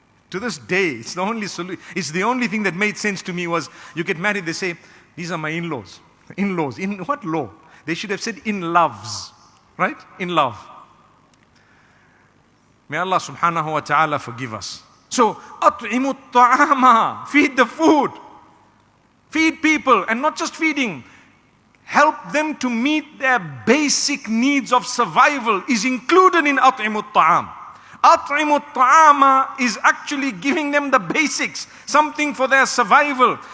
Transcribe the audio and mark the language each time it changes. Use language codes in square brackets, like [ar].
[en] To this day, it's the only solution. It's the only thing that made sense to me was, you get married, they say, these are my in-laws. In-laws. In what law? They should have said in-loves. Right? In love. May Allah subhanahu wa ta'ala forgive us. [ar] So, أطعموا الطعام. [en] Feed the food. Feed people, and not just feeding. Help them to meet their basic needs of survival is included in [ar] أطعموا الطعام. أطعموا الطعام [en] is actually giving them the basics, something for their survival.